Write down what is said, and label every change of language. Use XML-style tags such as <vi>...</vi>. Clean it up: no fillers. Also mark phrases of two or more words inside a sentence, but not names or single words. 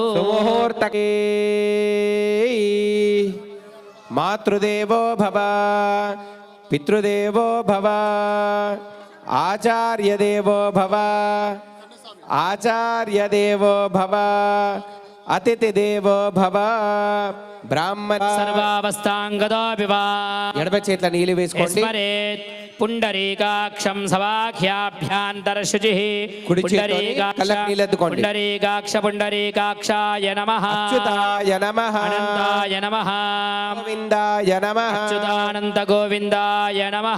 <sa>सुमुहूर्तके मातृदेवो भव पितृदेवो भव आचार्यदेवो भव आचार्यदेवो भव अतिथिदेवो भव ब्राह्मण सर्वावस्थांगतो विवा</sa> <te>ఎడమ చేతుల నీళ్ళు వేసుకోండి</te> <sa>స్మరేత్ పుండరీకాక్షం సవాఖ్యాభ్యాంతరశుచిః</sa> <te>కుడి చేతితో కళ్ళకు నీళ్ళెత్తుకోండి</te> <sa>పుండరీకాక్ష పుండరీకాక్షాయ నమః అచ్యుతాయ నమః అనంతాయ నమః గోవిందాయ నమః అచ్యుతానంత గోవిందాయ నమః</sa>